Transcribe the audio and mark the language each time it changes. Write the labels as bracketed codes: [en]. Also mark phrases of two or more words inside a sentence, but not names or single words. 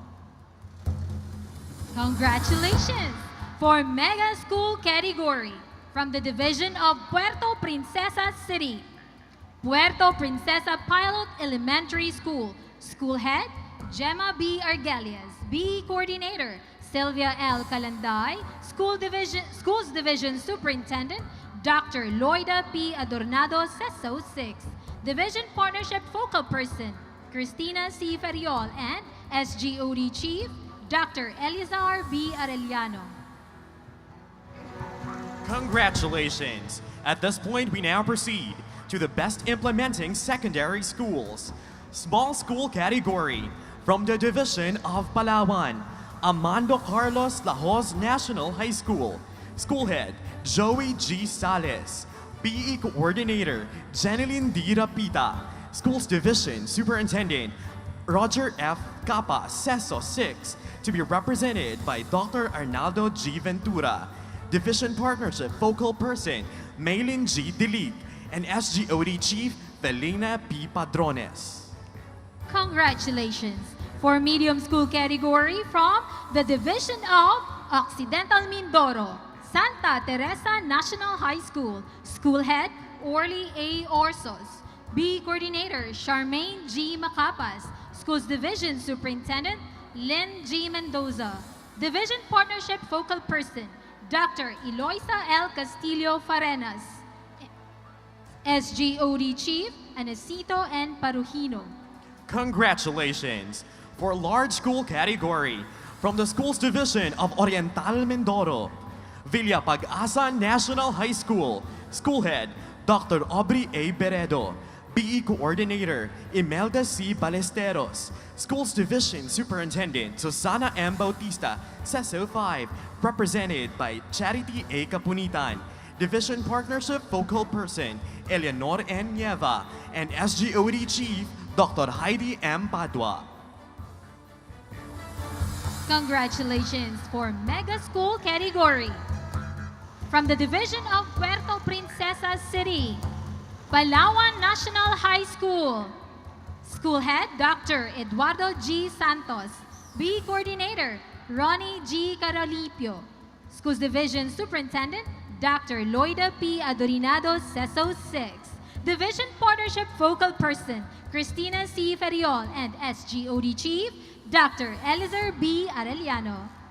[en] Congratulations! For Mega School category from the Division of Puerto Princesa City, Puerto Princesa Pilot Elementary School. School Head, Gemma B. Argelias. BE Coordinator, Sylvia L. Calanday. Schools Division Superintendent, Dr. Loida P. Adornado, CESO 6. Division Partnership Focal Person, Christina C. Ferriol, and SGOD Chief, Dr. Elizar B. Arellano. Congratulations! At this point, we now proceed to the Best Implementing Secondary Schools. Small School category from the Division of Palawan, Amando Carlos Lajos National High School. School Head, Joey G. Sales. BE Coordinator, Jeneline D. Rapita. Schools Division Superintendent, Roger F. Capa, CESO 6, to be represented by Dr. Arnaldo G. Ventura. Division Partnership Focal Person, Maylin G. Dilik, and SGOD Chief, Felina P. Padrones. Congratulations! For medium school category from the Division of Occidental Mindoro, Santa Teresa National High School. School Head, Orly A. Orsos. BE Coordinator, Charmaine G. Macapas. Schools Division Superintendent, Lynn G. Mendoza. Division Partnership Focal Person, Dr. Eloisa L. Castillo Farenas. SGOD Chief, Anacito N. Parujino. Congratulations! For large school category from the Schools Division of Oriental Mindoro, Villa Pag-asa National High School. School Head, Dr. Aubrey A. Beredo. BE Coordinator, Imelda C. Ballesteros. Schools Division Superintendent, Susana M. Bautista, CESO 5, represented by Charity A. Capunitan. Division Partnership Focal Person, Eleanor N. Nieva, and SGOD Chief, Dr. Heidi M. Padua. Congratulations for Mega School category. from the Division of Puerto Princesa City, Palawan National High School. School Head, Dr. Eduardo G. Santos. B Coordinator, Ronnie G. Carolipio. Schools Division Superintendent, Dr. Loida P. Adorinado, CESO 6. Division Partnership Focal Person, Cristina C. Feriol, and SGOD Chief, Dr. Elizer B. Arellano.